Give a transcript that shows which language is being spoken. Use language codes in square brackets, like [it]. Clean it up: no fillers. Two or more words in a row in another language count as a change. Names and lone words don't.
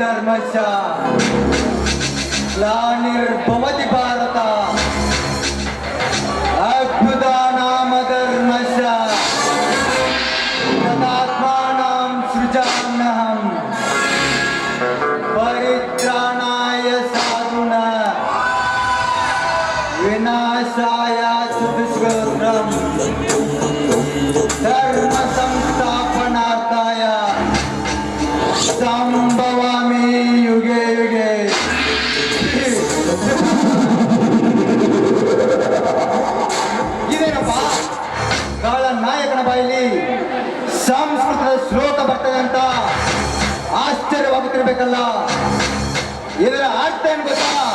[sa] ಧರ್ಮಸ್ಯ ಗ್ಲಾನಿರ್ಭವತಿ ಭಾರತ ಅಭ್ಯುದಾನಾಮ ಧರ್ಮಸ್ಯ ತದಾತ್ಮಾನಾಂ ಸೃಜಾಮ್ಯಹಂ ಪರಿತ್ರಾಣಾಯ ಸಾಧುನಃ ವಿನಾಶಾಯ ದುಷ್ಕೃತಂ ಧರ್ಮ ಸಂಸ್ಥಾಪನಾರ್ಥಾಯ ಸಂಭವಾಮಿ ಯುಗೆ ಯುಗೆ. [kn] ಇದೇನಪ್ಪ ಕಾಳ ನಾಯಕನ ಬಾಯಲ್ಲಿ ಸಂಸ್ಕೃತದ ಶ್ಲೋಕ ಬರ್ತದೆ ಅಂತ ಆಶ್ಚರ್ಯವಾಗುತ್ತಿರ್ಬೇಕಲ್ಲ. ಇದರ ಅರ್ಥ ಏನು ಗೊತ್ತಾ?